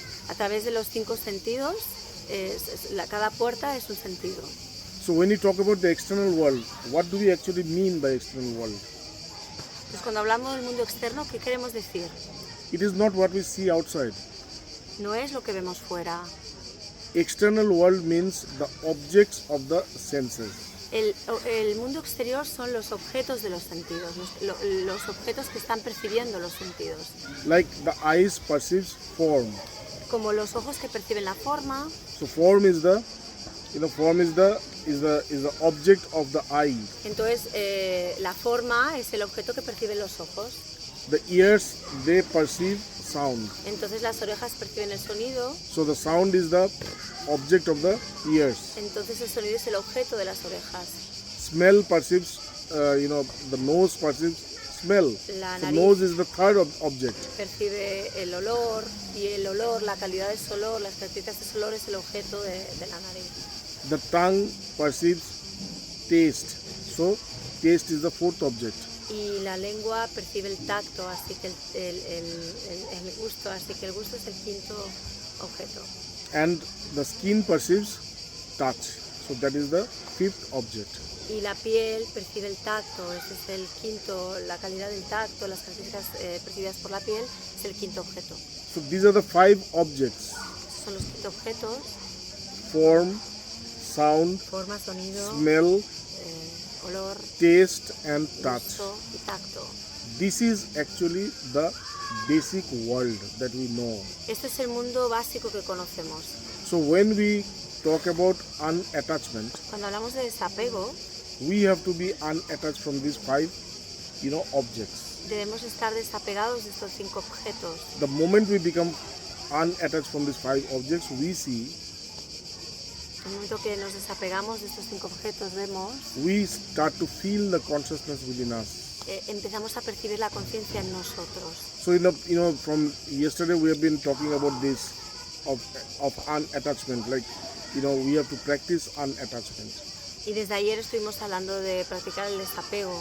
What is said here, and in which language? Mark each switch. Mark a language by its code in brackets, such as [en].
[es] A través de los 5 sentidos, cada puerta es un sentido. [en] So when you talk about the external world, what do we actually mean by external world? [es] Pues cuando hablamos del mundo externo, ¿qué queremos decir? [en] It is not what we see outside. [es] No es lo que vemos fuera. [en] External world means the objects of the senses. [es] El mundo exterior son los objetos de los sentidos, los objetos que están percibiendo los sentidos. [en] Like the eyes perceives form. [es] Como los ojos que perciben la forma, [en] So form is the, form is the object of the eye. [es] entonces la forma es el objeto que perciben los ojos. [en] The ears, they perceive sound. [es] Entonces las orejas perciben el sonido, [en] So the sound is the object of the ears. [es] entonces el sonido es el objeto de las orejas. [en] Smell perceives, the nose perceives smell. [es] La [en] The [es] nariz [en] nose is the third object. [es] percibe el olor, y el olor, la calidad de ese olor, las características de ese olor es el objeto de la nariz. [en] The tongue perceives taste. So taste is the fourth object. [es] Y la lengua percibe el tacto, así que el gusto, así que el gusto es el quinto objeto. [en] And the skin perceives touch. So that is the fifth object. [es] Y la piel percibe el tacto, ese es el quinto, la calidad del tacto, las características percibidas por la piel es el quinto objeto. [en] So these are the five objects. [es] Esos son los quinto objetos: [en] Form, sound, [es] forma, sonido, [en] smell, [es] olor, [en] taste and touch. [es] gusto y tacto. [en] This is actually the basic world that we know. [es] Este es el mundo básico que conocemos. [en] So when we talk about unattachment, [es] Cuando hablamos de desapego, [en] we have to be unattached from these five, objects. [es] debemos estar desapegados de estos cinco objetos. [en] The moment we become unattached from these five objects, we see, [es] En el momento que nos desapegamos de estos cinco objetos, [en] we start to feel the consciousness within us. [es] empezamos a percibir la conciencia en nosotros. [en] So from yesterday we have been talking about this of unattachment, like we have to practice unattachment. [es] Y desde ayer estuvimos hablando de practicar el desapego.